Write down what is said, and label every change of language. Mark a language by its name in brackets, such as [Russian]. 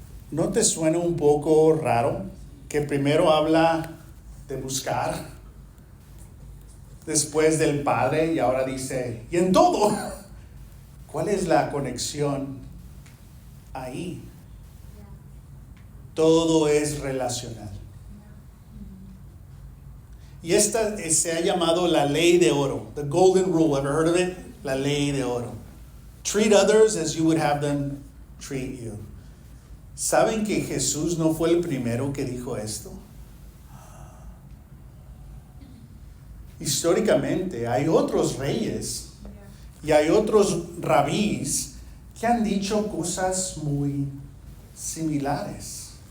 [Spanish] ¿No te suena un poco raro que primero habla de buscar, después del Padre y ahora dice, y en todo? ¿Cuál es la conexión ahí? Todo es relacional. Y esta se ha llamado la ley de oro, the golden rule. [English] Ever heard of it? [Spanish] La ley de oro. [English] Treat others as you would have them treat you. [Spanish] ¿Saben que Jesús no fue el primero que dijo esto? Históricamente hay otros reyes y hay otros rabís que han dicho cosas muy similares.